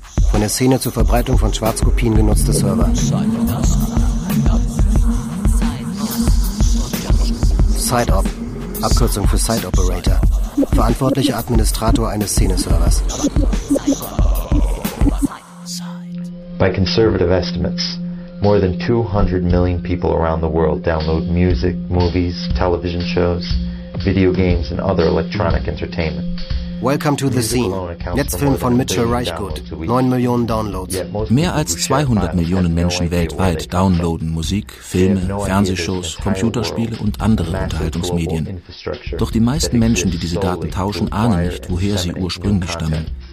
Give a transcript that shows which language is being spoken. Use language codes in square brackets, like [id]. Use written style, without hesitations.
[de] Von der Szene zur Verbreitung von Schwarzkopien genutzte Server. SideOp. Abkürzung für Site Operator. Verantwortlicher Administrator eines Szene-Servers. [en] By conservative estimates, more than 200 million people around the world download music, movies, television shows, video games and other electronic entertainment. Welcome to the scene. [de] Netzfilm von Mitchell Reichgut. 9 Millionen Downloads. Mehr als 200 Millionen Menschen weltweit downloaden Musik, Filme, Fernsehshows, Computerspiele und andere Unterhaltungsmedien. Doch die meisten Menschen, die diese Daten tauschen, ahnen nicht, woher sie ursprünglich stammen.